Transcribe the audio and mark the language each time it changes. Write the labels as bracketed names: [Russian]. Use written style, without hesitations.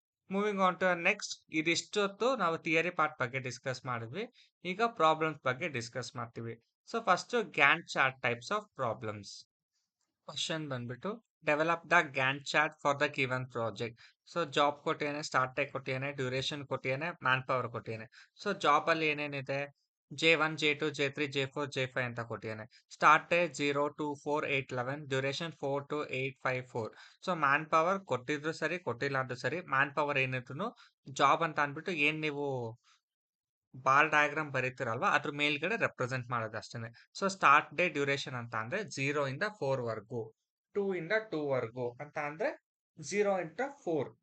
[Kannada] Moving on to next, ಇದಿಷ್ಟೊತ್ತು ನಾವು theory part ಬಗ್ಗೆ discuss ಮಾಡಿದ್ವಿ. ಈಗ ಪ್ರಾಬ್ಲಮ್ಸ್ ಬಗ್ಗೆ ಡಿಸ್ಕಸ್ ಮಾಡ್ತೀವಿ. So first, Gantt chart types of problems. [English] Question ಬಂದ್ಬಿಟ್ಟು, develop the Gantt chart for the given project. [Kannada] So job ಕೊಟ್ಟಿಯಾನೆ, start time ಕೊಟ್ಟಿಯಾನೆ, duration ಕೊಟ್ಟಿಯಾನೆ, man power ಕೊಟ್ಟಿಯಾನೆ. So job ಅಲ್ಲಿ ಏನೇನಿದೆ? J1, J2, J3, J4, J5 ಅಂತ ಕೊಟ್ಟಿಯಾನೆ. Start date 0 to 4 8 11, duration 4 to 8 5 4. So man power ಕೊಟ್ಟಿದ್ರು ಸರಿ, ಕೊಟ್ಟಿಲ್ಲ ಅಂದ್ರೂ ಸರಿ, man power ಏನಿದ್ರು job ಅಂತ ಅಂದ್ಬಿಟ್ಟು ಏನ್ ನೀವು ಬಾರ್ ಡಯಾಗ್ರಾಮ್ ಬರೀತಿರಲ್ವಾ ಅದ್ರ ಮೇಲ್ಗಡೆ ರೆಪ್ರೆಸೆಂಟ್ ಮಾಡೋದು ಅಷ್ಟೇ. ಸೊ ಸ್ಟಾರ್ಟ್ ಡೇ ಡ್ಯೂರೇಷನ್ ಅಂತ ಅಂದ್ರೆ 0 ಇಂದ 4 ವರ್ಗು, 2 ಇಂದ 2 ವರ್ಗು ಅಂತ ಅಂದ್ರೆ 0 ಇಂದ 4.